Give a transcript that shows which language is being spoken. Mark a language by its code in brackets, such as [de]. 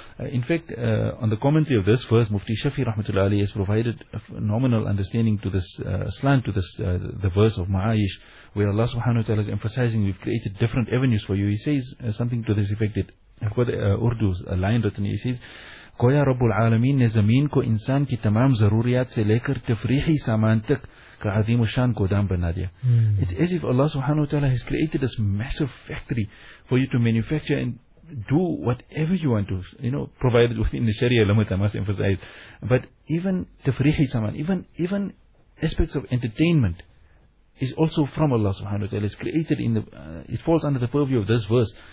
[en] In fact, on the commentary of this verse, Mufti Shafi rahmatullah alayhi has provided a phenomenal understanding to this slant to this the verse of ma'ayish, where Allah subhanahu wa ta'ala is emphasizing we've created different avenues for you. He says something to this effect, that I've got Urdu, a line written. [ur] He says, Koya رب العالمین نے زمین کو انسان کی تمام ضروریات سے لے کر تفریحی سامان تک کا عظیم شان گودام بنا دیا. [en] It's as if Allah subhanahu wa ta'ala has created this massive factory for you to manufacture and do whatever you want to, you know, provided within the Sharia limits, I must emphasize. But even tafrihi saman, even aspects of entertainment, is also from Allah subhanahu wa ta'ala. It's created in the, it falls under the purview of this verse.